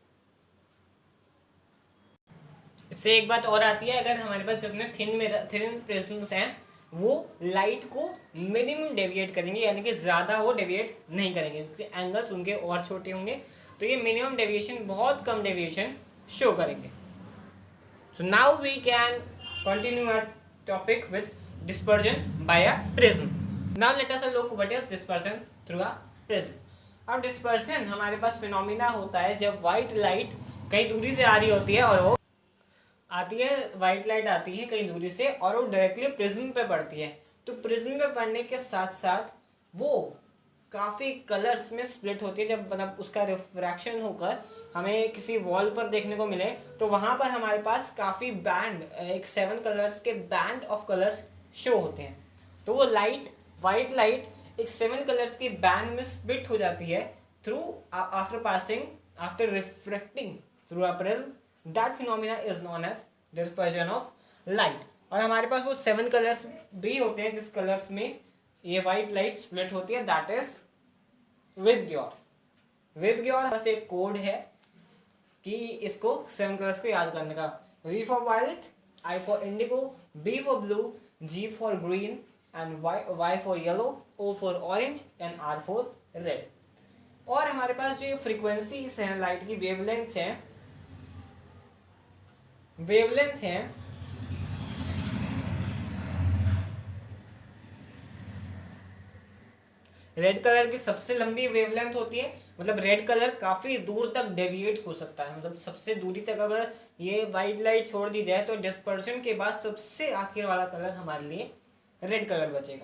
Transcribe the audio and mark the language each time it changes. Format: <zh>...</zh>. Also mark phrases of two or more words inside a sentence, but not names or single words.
<hi>इससे एक बात और आती है, अगर हमारे पास जितने</hi> <en>thin prisms</en> <hi>हैं वो लाइट को</hi> <en>minimum deviate</en> <hi>करेंगे, यानी कि ज़्यादा वो डेविएट नहीं करेंगे, क्योंकि एंगल्स उनके और छोटे होंगे, तो ये</hi> <en>minimum deviation,</en> <hi>बहुत कम डेविएशन शो करेंगे।</hi> <en>So now we can continue our topic with dispersion by a prism. Now let us look what is dispersion through a prism.</en> <hi>अब dispersion हमारे पास फिनोमिना होता है जब</hi> <en>white light</en> <hi>कई दूरी से आ रही होती है, और वो आती है,</hi> <en>white light</en> <hi>आती है कई दूरी से और वो</hi> <en>directly prism</en> <hi>पे पड़ती है। तो प्रिज्म पे पड़ने के साथ साथ वो काफ़ी कलर्स में स्प्लिट होती है, जब मतलब उसका रिफ्रैक्शन होकर हमें किसी वॉल पर देखने को मिले तो वहाँ पर हमारे पास काफ़ी बैंड, एक 7 कलर्स के</hi> <en>band of colors</en> <hi>शो होते हैं। तो वो</hi> <en>light, white light</en> <hi>एक 7 कलर्स की बैंड में स्प्लिट हो जाती है</hi> <en>through after refracting through a prism. that phenomena is known as dispersion of light.</en> <hi>और हमारे पास वो 7 कलर्स भी होते हैं जिस कलर्स में ये</hi> <en>white light split</en> <hi>होती है,</hi> <en>that is VIBGYOR.</en> <hi>विबग्योर बस एक कोड है कि इसको 7 कलर्स को याद करने का।</hi> <en>V for violet, I for indigo, B for blue, G for green and Y for yellow, O for orange and R for red.</en> <hi>और हमारे पास जो फ्रीक्वेंसीज हैं लाइट की, वेवलेंथ है</hi> <en>red color</en> <hi>की सबसे लंबी वेवलेंथ होती है, मतलब</hi> <en>red color</en> <hi>काफ़ी दूर तक डेविएट हो सकता है, मतलब सबसे दूरी तक अगर ये</hi> <en>white light</en> <hi>छोड़ दी जाए तो डिस्पर्शन के बाद सबसे आखिर वाला कलर हमारे लिए</hi> <en>red color</en> <hi>बचेगा।</hi>